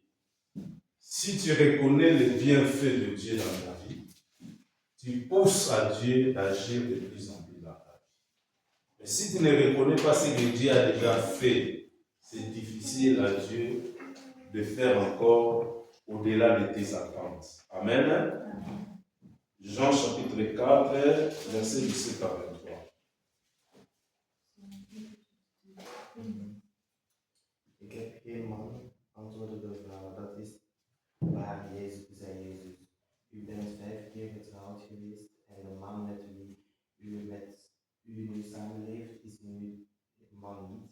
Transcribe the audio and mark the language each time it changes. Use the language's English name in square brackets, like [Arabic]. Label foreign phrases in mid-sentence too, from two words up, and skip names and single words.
[French] Si tu reconnais les bienfaits de Dieu dans ta vie, tu pousses à Dieu d'agir de plus en plus dans ta vie. Mais si tu ne reconnais pas ce que Dieu a déjà fait, c'est difficile à Dieu de faire encore au-delà de tes attentes. Amen. Jean chapitre 4, verset 17 à 23. [Dutch] Ik heb geen man, antwoordde de vrouw, dat is waar, Jezus, zei Jezus. U bent 5 keer getrouwd geweest en de man met wie u nu samenleeft is nu man niet.